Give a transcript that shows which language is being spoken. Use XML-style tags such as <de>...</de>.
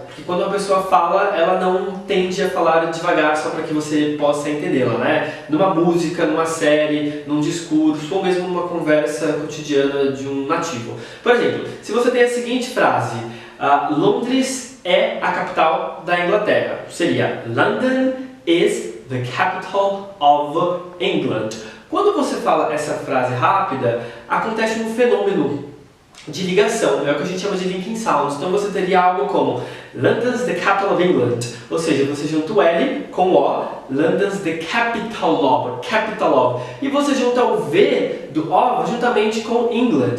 <pt>Porque quando uma pessoa fala, ela não tende a falar devagar só para que você possa entendê-la, né? Numa música, numa série, num discurso, ou mesmo numa conversa cotidiana de um nativo. Por exemplo, se você tem a seguinte frase, Londres é a capital da Inglaterra.</pt> <en>Seria London is the capital of England.</en> <pt>Quando você fala essa frase rápida, acontece um fenômeno de ligação, é o que a gente chama de linking sounds. Então você teria algo como</pt> <en>London's the capital of England,</en> <pt>ou seja, você junta o L com o O,</pt> <en>London's the capital of,</en> <pt>e você junta o V do O juntamente com England.</pt>